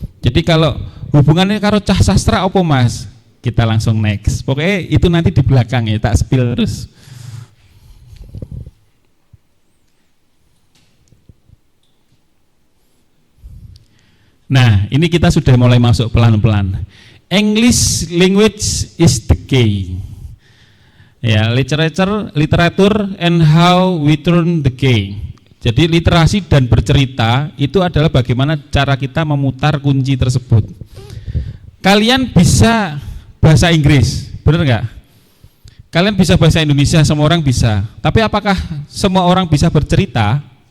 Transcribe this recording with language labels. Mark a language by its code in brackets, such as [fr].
[id] Jadi kalau hubungannya [jv] karo cah [id] sastra apa Mas? Kita langsung next. Pokoknya itu nanti di belakang ya, tak spill terus. Nah, ini kita sudah mulai masuk pelan-pelan. [en] English language is the key. Ya, literature and how we turn the key. [id] Jadi literasi dan bercerita itu adalah bagaimana cara kita memutar kunci tersebut. Kalian bisa bahasa Inggris, benar nggak? Kalian bisa bahasa Indonesia, semua orang bisa. Tapi apakah semua orang bisa bercerita?